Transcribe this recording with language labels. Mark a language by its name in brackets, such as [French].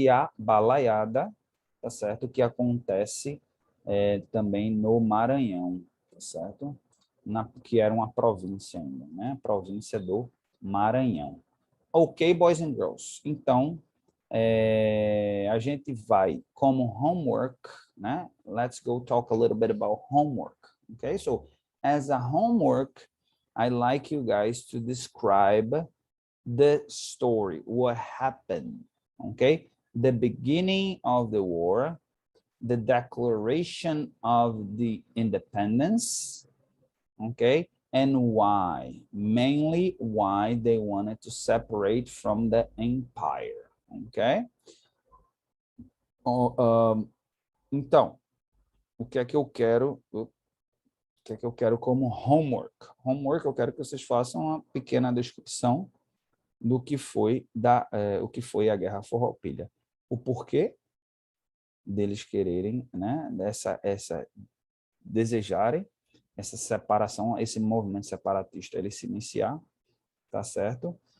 [Portuguese] E a balaiada, tá certo? Que acontece também no Maranhão, tá certo? Que era uma província ainda, né? Província do Maranhão. [English] Ok, boys and girls. [Portuguese] Então, a gente vai como homework, né? [English] Let's go talk a little bit about homework. Okay, so as a homework, I'd like you guys to describe the story, what happened, okay? The beginning of the war, the declaration of the independence, okay? And why? Mainly why they wanted to separate from the empire, okay? [Portuguese] Então, o que é que eu quero? O que é que eu quero como homework? Homework, eu quero que vocês façam uma pequena descrição do que foi o que foi a Guerra Farroupilha. O porquê deles quererem, né, desejarem essa separação, esse movimento separatista ele se iniciar, tá certo?